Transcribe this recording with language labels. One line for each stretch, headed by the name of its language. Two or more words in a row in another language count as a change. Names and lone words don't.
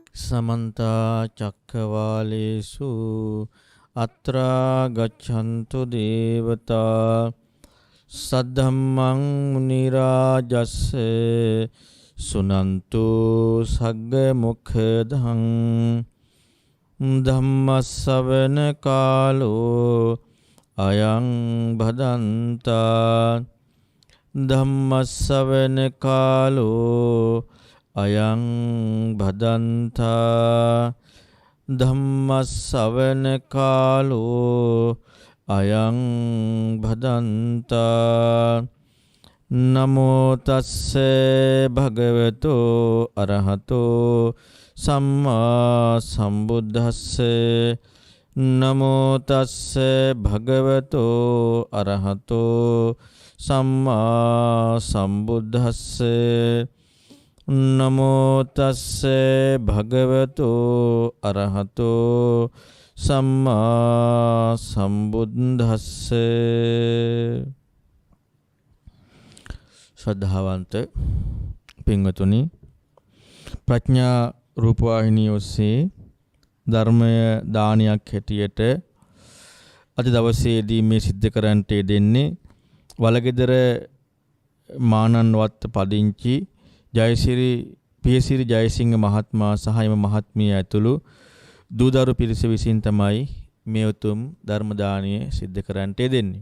Pali: समन्ता चक्रवालेषु अत्रा गच्छन्तु देवता सद्धम्मं मुनिराजस्य सुनन्तु सग्ग मुखदं धम्मස්සවන කාලෝ අයං භදන්තා ධම්මස්සවන කාලෝ අයං භදන්තා ධම්මස්සවන කාලෝ අයං භදන්තා නමෝ තස්සේ භගවතෝ අරහතෝ සම්මා සම්බුද්දස්සේ නමෝ තස්සේ භගවතෝ අරහතෝ සම්මා සම්බුද්දස්සේ නමෝ තස්සේ භගවතෝ අරහතෝ සම්මා සම්බුද්දස්සේ.
Sinhala: ශ්‍රද්ධාවන්ත පින්වතුනි, ප්‍රඥා රූපවාහිනිය ඔස්සේ ධර්මය දානයක් හැටියට අද දවසේදී මේ සිද්ධ කරන්නට දෙන්නේ වලගෙදර මානන්වත් පදිංචි පියසිරි ජයසිංහ මහත්මයා සහ එම මහත්මිය ඇතුළු දූදරු පිරිස විසින් තමයි මේ උතුම් ධර්ම දානය සිද්ධ කරන්නට දෙන්නේ.